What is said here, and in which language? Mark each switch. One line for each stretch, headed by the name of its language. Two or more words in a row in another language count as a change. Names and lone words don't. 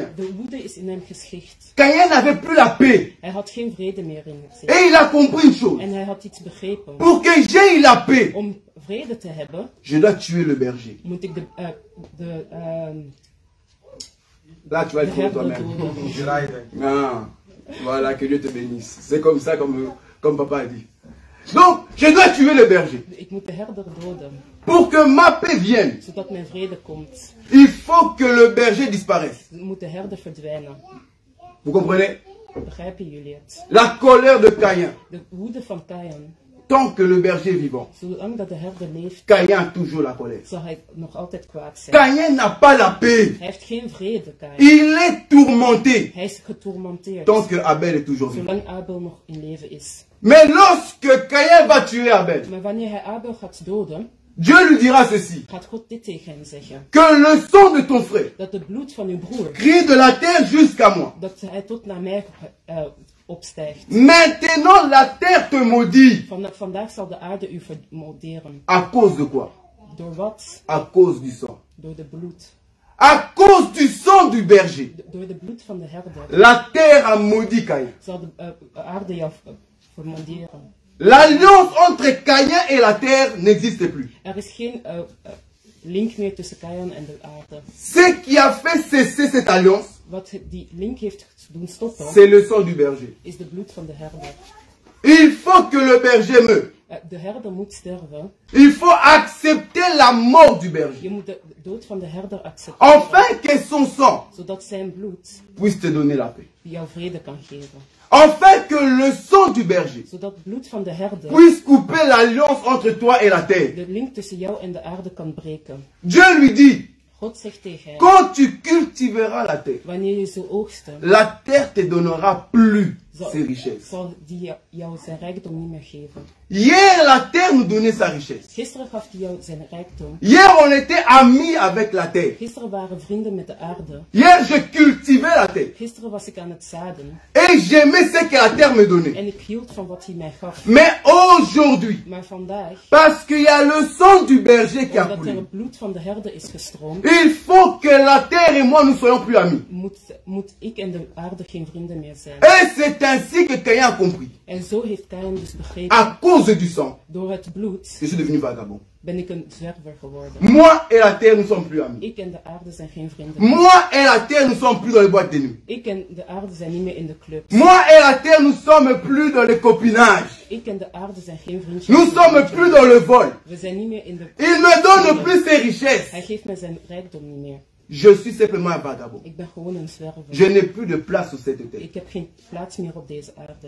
Dutch: De woede is in hem geschicht.
French: Caïn n'avait plus la paix.
Dutch: Hij had geen vrede meer in zich.
French: Et il a compris une chose.
Dutch: En hij had iets begrepen.
French: Pour que j'aie la paix,
Dutch: Om vrede te hebben,
French: je dois tuer le berger.
Dutch: moet ik de
French: Là, tu vas le faire toi-même. Ah, voilà, que Dieu te bénisse. C'est comme ça, comme papa a dit. Donc, je dois tuer le berger.
Dutch: ik moet de herder doden,
French: Pour que ma paix vienne,
Dutch: zodat mijn vrede komt.
French: il faut que le berger disparaisse.
Dutch: Moet de herder verdwijnen.
French: Vous comprenez?
Dutch: Begrijpen jullie het?
French: La colère de Caïn.
Dutch: De woede van Kain,
French: Tant que le berger est vivant,
Dutch: zolang dat de herder leeft,
French: Caïn a toujours la colère.
Dutch: zal hij nog altijd kwaad zijn.
French: Caïn n'a pas la paix.
Dutch: Hij heeft geen vrede, Kain.
French: Il est tourmenté.
Dutch: Hij is getourmenteerd,
French: Tant que Abel est toujours vivant.
Dutch: zolang Abel nog in leven is.
French: Mais lorsque Caïn va tuer Abel,
Dutch: Maar wanneer hij Abel gaat doden,
French: Dieu lui dira ceci.
Dutch: gaat God dit tegen hem zeggen.
French: Que le sang de ton frère
Dutch: Dat het bloed van uw broer,
French: crie de la terre jusqu'à moi.
Dutch: dat hij tot naar mij opstijgt.
French: Maintenant, la terre te maudit.
Dutch: Vandaag zal de aarde u vermoorderen.
French: À cause de quoi?
Dutch: Door wat?
French: À cause du sang.
Dutch: Door de bloed.
French: À cause du sang du berger.
Dutch: Door de bloed van de herder
French: La terre a maudit Caïn.
Dutch: zal de aarde jou vermoorderen.
French: L'alliance entre Caïn et la terre n'existe plus.
Dutch: Er is geen link meer tussen Kain en de aarde.
French: Ce qui a fait cesser cette alliance,
Dutch: Wat die link heeft doen stoppen,
French: c'est le sang du berger.
Dutch: is de bloed van de herder.
French: Il faut que le berger meure.
Dutch: De herder moet sterven.
French: Il faut accepter la mort du berger.
Dutch: Je moet de dood van de herder accepteren.
French: Afin que son sang
Dutch: Zodat zijn bloed
French: puisse te donner la paix.
Dutch: jou vrede kan geven.
French: Afin que le sang du berger
Dutch: Zodat het bloed van de herder
French: puisse couper l'alliance entre toi et la terre.
Dutch: de link tussen jou en de aarde kan breken.
French: Dieu lui dit,
Dutch: God zegt tegen hem,
French: quand tu cultiveras la terre,
Dutch: wanneer je zo oogsten,
French: la terre te donnera plus ses richesses.
Dutch: zal die jou zijn rijkdom niet meer geven.
French: Hier, la terre nous donnait sa richesse.
Dutch: Gisteren gaf hij jou zijn rijkdom.
French: Hier, on était amis avec la terre.
Dutch: Gisteren waren we vrienden met de aarde.
French: Hier, je cultivais la terre.
Dutch: Gisteren was ik aan het zaden.
French: Et j'aimais ce que la terre me donnait.
Dutch: En ik hield van wat hij mij gaf.
French: Mais aujourd'hui,
Dutch: Maar vandaag,
French: parce qu'il y a le sang du berger qui a
Dutch: omdat er
French: coulé,
Dutch: het bloed van de herder is gestroomd,
French: il faut que la terre et moi, nous soyons plus amis.
Dutch: moet ik en de aarde geen vrienden meer zijn.
French: Et c'est ainsi que Caïn a compris.
Dutch: En zo heeft Kain dus begrepen,
French: À cause du sang,
Dutch: door het bloed
French: je suis devenu vagabond.
Dutch: ben ik een zwerver geworden.
French: Moi et la terre, nous sommes plus amis.
Dutch: Ik en de aarde zijn geen vrienden meer.
French: Moi et la terre, nous sommes plus dans les boîtes de nuit.
Dutch: Ik en de aarde zijn niet meer in de clubs.
French: Moi et la terre, nous sommes plus dans les copinages.
Dutch: Ik en de aarde zijn geen vriendjes.
French: Nous sommes plus dans le vol.
Dutch: We zijn niet meer in de...
French: Il me donne plus ses richesses.
Dutch: Hij geeft mij zijn rijkdom niet meer.
French: Je suis simplement un vagabond.
Dutch: Ik ben gewoon een zwerver.
French: Je n'ai plus de place sur cette terre.
Dutch: Ik heb geen plaats meer op deze aarde.